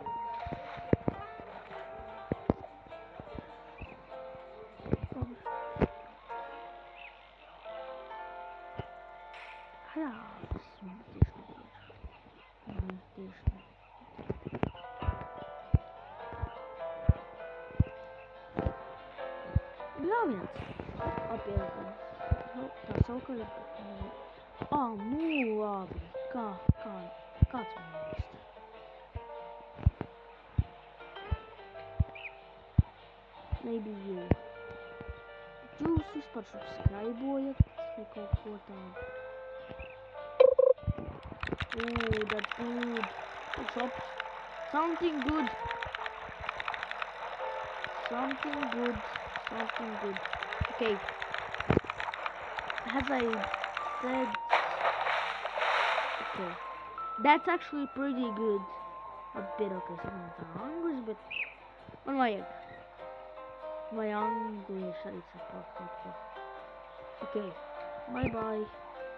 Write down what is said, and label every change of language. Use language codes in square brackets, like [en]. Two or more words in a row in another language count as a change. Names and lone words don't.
[ru] Ja, смотришь. Главное, опять. [lv] Nu, tā sauka ir. Nu labi. Kāds man īsti? [en] Maybe you. [lv] Jūs vispār subscribojat vai kaut ko tādu? [en] That's good. What's up? Something good. Okay. As I said, okay, that's actually pretty good. A bit okay, some English, but [lv] man vajag. Vai English arī saprot kaut ko. [en] Okay, bye bye.